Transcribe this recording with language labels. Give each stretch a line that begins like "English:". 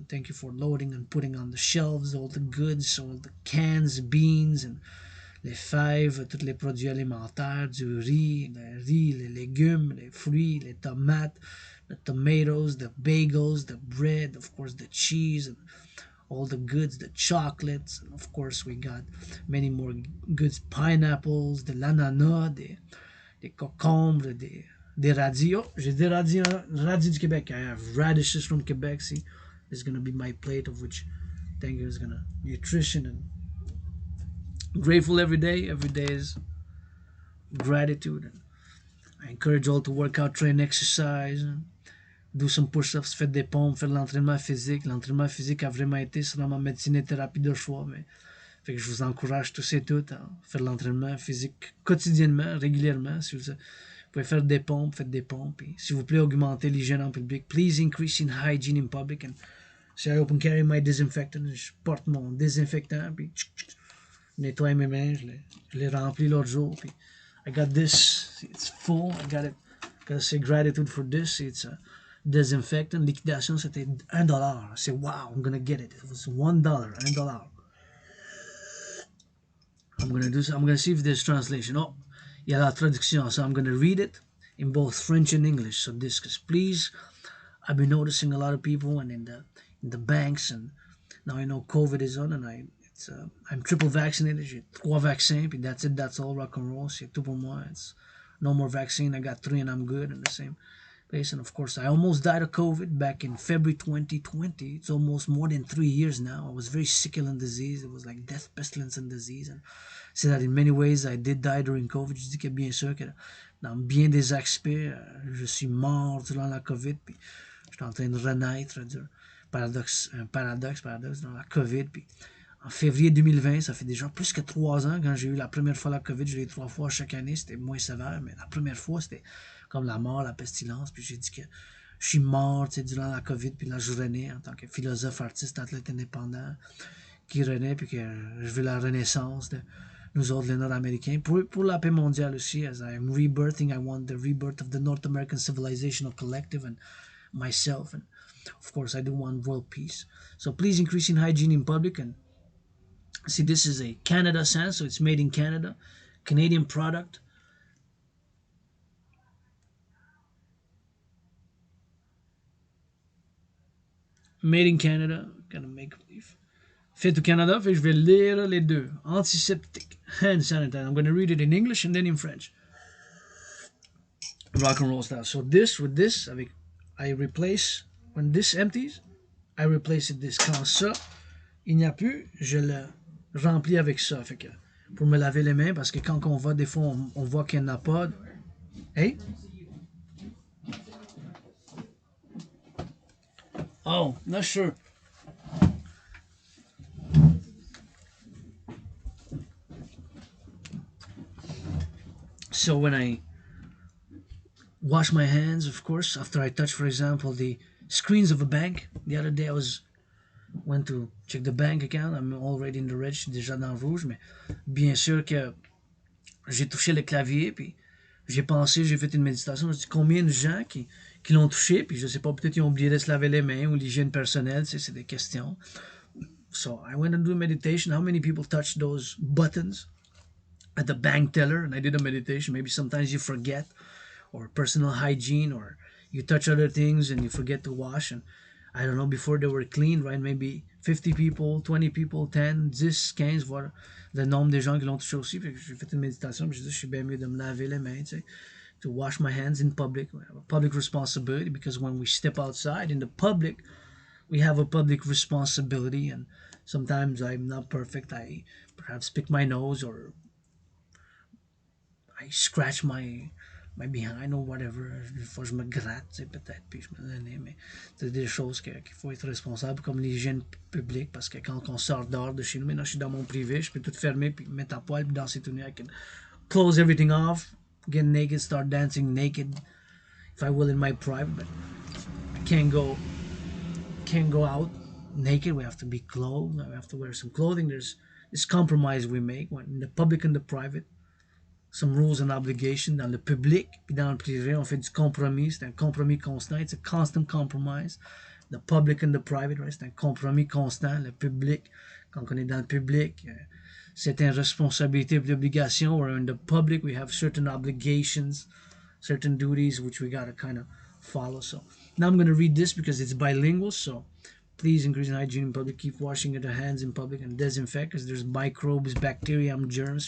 English: And thank you for loading and putting on the shelves all the goods, all the cans, beans, and
French: les fèves, tous les produits alimentaires, du riz, les légumes, les fruits, les tomates,
English: the tomatoes, the bagels, the bread, of course the cheese, and all the goods, the chocolates, and of course we got many more goods, pineapples,
French: de l'ananas, des concombres, des radis. Oh, j'ai des radis du Québec.
English: I have radishes from Quebec. See, this is gonna be my plate, of which thank you is gonna nutrition and grateful every day. Every day is gratitude. And I encourage all to work out, train, exercise, do some push-ups,
French: faites des pompes, faire de l'entraînement physique. L'entraînement physique a vraiment été sur ma médecine et thérapie de choix, mais fait que je vous encourage tous et toutes à faire de l'entraînement physique quotidiennement, régulièrement. Si vous pouvez faire des pompes, faites des pompes. Et s'il vous plaît, augmentez l'hygiène en public.
English: Please increase in hygiene in public.
French: And si
English: I open carry my disinfectant,
French: je porte mon désinfectant, puis nettoie mes mains, je les remplis l'autre jour. Puis
English: I got this, it's full, I gotta say gratitude for this. It's a disinfectant. Liquidation,
French: c'était $1. C'est
English: wow, I'm gonna get it. It was $1, $1. I'm gonna see if there's translation. Oh,
French: il y a la traduction,
English: so I'm gonna read it in both French and English. So this, cause please, I've been noticing a lot of people and in the banks, and now I know COVID is on, and I'm triple vaccinated.
French: J'ai 3 vaccins, puis
English: that's it, that's all, rock and roll.
French: C'est tout pour moi.
English: It's no more vaccine. I got 3 and I'm good in the same place. And of course, I almost died of COVID back in February 2020. It's almost more than 3 years now. I was very sick and disease. It was like death, pestilence, and disease. And say that in many ways I did die during COVID.
French: Je dis que bien sûr que dans bien des aspects. Je suis mort durant la COVID, puis je suis en train de renaître. Un paradoxe dans la COVID. Puis en février 2020, ça fait déjà plus que 3 ans quand j'ai eu la première fois la COVID. Je l'ai eu 3 fois chaque année, c'était moins sévère, mais la première fois, c'était comme la mort, la pestilence. Puis j'ai dit que je suis mort durant la COVID, puis là je renais en tant que philosophe, artiste, athlète indépendant, qui renaît, puis que je veux la renaissance de nous autres, les Nord-Américains, pour la paix mondiale aussi,
English: as I'm rebirthing, I want the rebirth of the North American civilizational collective and myself, and of course I do want world peace. So please increase in hygiene in public, and see, this is a Canada scent, so it's made in Canada, Canadian product. Made in Canada, gonna make believe.
French: Fait au Canada, fait je vais lire les deux.
English: Antiseptic, hand sanitizer. I'm gonna read it in English and then in French. Rock and roll style. So this with this,
French: avec,
English: I replace, when this empties, I replace it this.
French: Quand ça, il n'y a plus, je le remplis avec ça. Fait que, pour me laver les mains, parce que quand on va, des fois, on voit qu'il n'y en a pas.
English: Hey? Oh, not sure. So when I wash my hands, of course, after I touch, for example, the screens of a bank. The other day went to check the bank account. I'm already in the red,
French: je suis déjà dans le rouge, mais bien sûr que j'ai touché le clavier, puis j'ai pensé, j'ai fait une méditation, je dis combien de gens qui l'ont touché, puis je sais pas, peut-être ils ont oublié de se laver les mains ou l'hygiène personnelle, c'est des questions.
English: So I went and do a meditation. How many people touch those buttons at the bank teller? And I did a meditation. Maybe sometimes you forget, or personal hygiene, or you touch other things and you forget to wash. And I don't know, before they were clean, right? Maybe 50 people, 20 people, 10, 10, 15,
French: voilà, le nombre de gens qui l'ont touché aussi. Puis j'ai fait une méditation, puis j'ai dit, je suis bien mieux de me laver les mains, tu sais,
English: to wash my hands in public. We have a public responsibility, because when we step outside in the public, we have a public responsibility. And sometimes I'm not perfect. I perhaps pick my nose, or I scratch my behind or whatever.
French: Des fois, je me gratte, peut-être, puis je me donne, mais c'est des choses qu'il faut être responsable, comme l'hygiène publique, parce que quand on sort dehors de chez nous, maintenant je suis dans mon privé, je peux tout fermer, puis mettre à poil, puis danser tout nu.
English: I can close everything off, get naked, start dancing naked, if I will, in my private, but I can't go out naked. We have to be clothed, we have to wear some clothing. There's this compromise we make when in the public and the private. Some rules and obligations
French: dans le public, puis dans le privé, on fait du compromis. C'est un compromis constant.
English: It's a constant compromise. The public and the private, right?
French: C'est un compromis constant. Le public, quand on est dans le public, certaines responsabilités et obligations.
English: Where in the public, we have certain obligations, certain duties, which we gotta kind of follow. So now I'm going to read this because it's bilingual. So please increase in hygiene in public. Keep washing your hands in public and disinfect, because there's microbes, bacteria, germs.